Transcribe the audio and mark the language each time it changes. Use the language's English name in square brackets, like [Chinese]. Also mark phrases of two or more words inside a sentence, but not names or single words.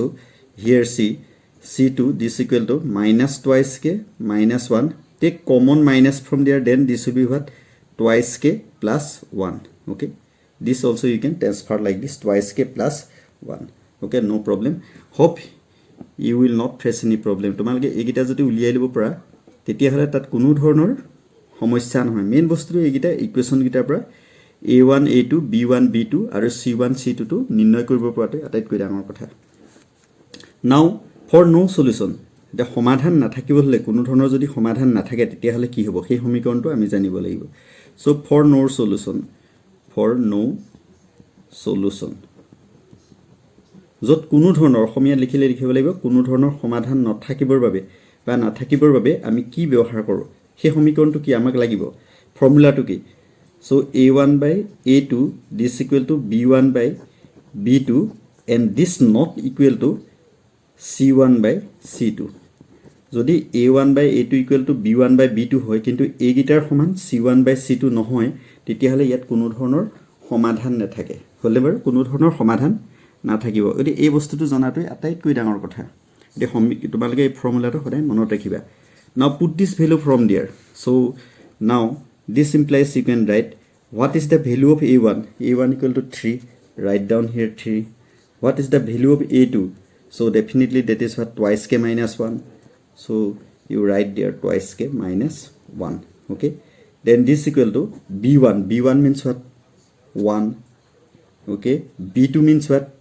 [English] Here see c2 this equal to minus twice k minus 1. Take common minus from there, then this will be what? Twice k plus 1. Okay. This also you can transfer like this, twice k plus 1. Okay. No problem. Hope you will not face any problem. [Assamese] তোমালোকে এইগিটা যদি উলিয়াই লব পৰা তেতিয়া হলে তাত কোনো ধৰণৰ সমস্যা নহয়. মেইন বস্তু এইগিটা ইকুৱেচন গিটাৰ পৰা a1 a2 b1 b2 আৰু c1 c2 টো নিৰ্ণয় কৰিব পৰাটো আটাইতকৈ ডাঙৰ কথা. [English] Now for no solution, the [Assamese] সমাধান নাথাকিব হলে কোনো ধৰণৰ যদি সমাধান নাথাকে তেতিয়া হলে কি হ'ব সেই সমীকৰণটো আমি জানিব লাগিব. [English] So for no solution [Assamese] যত কোনো ধৰণৰ অসমীয়া লিখিব লাগিব কোনো ধৰণৰ সমাধান নাথাকিবৰ বাবে আমি কি ব্যৱহাৰ কৰো সেই সমীকৰণটো কি আমাক লাগিব ফৰ্মুলাটো কি. [English] So a1 by a2 this equal to b1 by b2 and this not equal to C1 by C2 যদি A1 by A2 equal to B1 by B2 হয় [Assamese] কিন্তু এই গিটাৰ সমান [English] C1 by C2 [Assamese] নহয় তেতিয়াহলে ইয়াত কোনো ধৰণৰ সমাধান নাথাকে হলে বাৰু কোনো ধৰণৰ সমাধান নাথাকিব এটি এই বস্তুটো জনাটো আটাইতকৈ ডাঙৰ কথা এটি তোমালোকে এই ফৰ্মুলাটো সদায় মনত ৰাখিবা [English] now put this value from there so now this implies you can write what is the value of A1 equal to 3 write down here 3 what is the value of A2 so definitely that is what twice k minus 1 so you write there twice k minus 1 okay then this equal to b1 means what 1 okay b2 means what